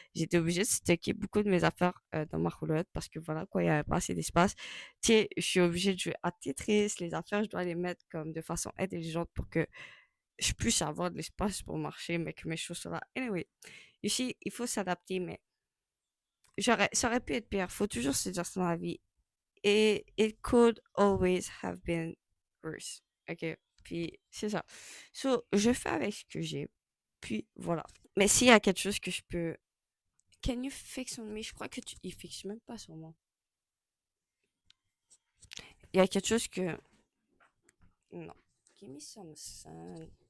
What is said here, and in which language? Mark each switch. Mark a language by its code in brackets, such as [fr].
[fr] J'étais obligée de stocker beaucoup de mes affaires dans ma roulotte parce que voilà, quoi, il y avait pas assez d'espace. Tu sais, je suis obligée de jouer à Tetris, les affaires, je dois les mettre comme de façon intelligente pour que je puisse avoir de l'espace pour marcher, mais que mes choses soient là. Anyway, ici, il faut s'adapter, mais Ça aurait pu être pire. Faut toujours se dire ça dans la vie. [en] Et it could always have been worse. [fr] OK? Puis c'est ça. So, je fais avec ce que j'ai. Puis voilà. Mais s'il y a quelque chose que je peux... [en] Can you fix on me? [fr] Je crois que tu... Il fixe même pas sur moi. Il y a quelque chose que... Non. [en] Give me some sun.